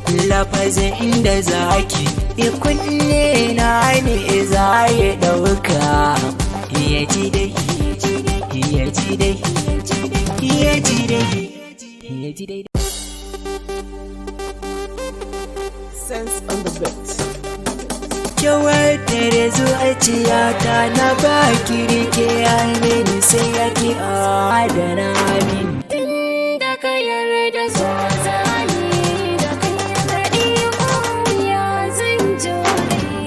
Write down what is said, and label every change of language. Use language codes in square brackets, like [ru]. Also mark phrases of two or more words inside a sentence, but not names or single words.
[ha] Lafazin inda zaki, ya kunne na ne za ya ɗauka. Ya ji dai, ya ji dai, ya ji dai. Ya ji daidai. [en] Sense on the beat. [ha] Kyawar da zuciyata na baki rike amini sai ya ki adana min. Tun da ka yarda so zani da kai kaɗai ya zan jure.